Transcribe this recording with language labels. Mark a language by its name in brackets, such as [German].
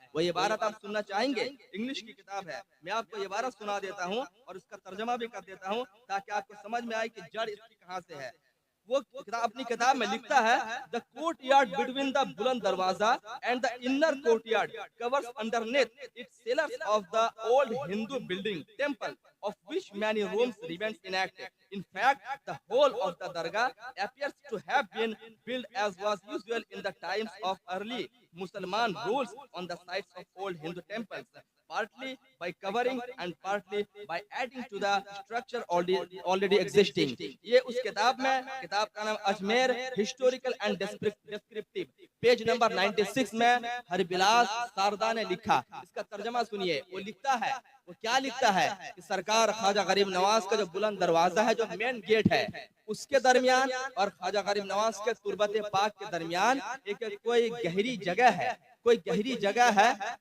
[Hindi] वो ये इबारत आप सुनना चाहेंगे? इंग्लिश की किताब है, मैं आपको ये इबारत सुना देता हूँ और उसका तर्जमा भी कर देता हूँ ताकि आपको समझ में आए कि जड़ इसकी कहाँ से है। वो अपनी किताब में लिखता है, [English] The courtyard between the Buland Darwaza and the inner courtyard covers underneath its cellars of the old Hindu building temple of which many rooms remains inactive. In fact, the whole of the dargah appears to have been built as was usual in the times of early Musliman rules on the sites of old Hindu temples, partly by covering and partly by adding to the structure already existing. [Hindi] ये उस किताब में, किताब का नाम Ajmer historical and descriptive, page number 96 में हरबिलास सारदा ने लिखा। इसका तर्जमा सुनिए। वो लिखता है, वो क्या लिखता है कि सरकार ख्वाजा गरीब नवाज का जो बुलंद दरवाजा है, जो मेन गेट है, उसके दरमियान और ख्वाजा गरीब नवाज के तुरबत पाक के दरमियान एक कोई गहरी जगह है, कोई गहरी जगह है।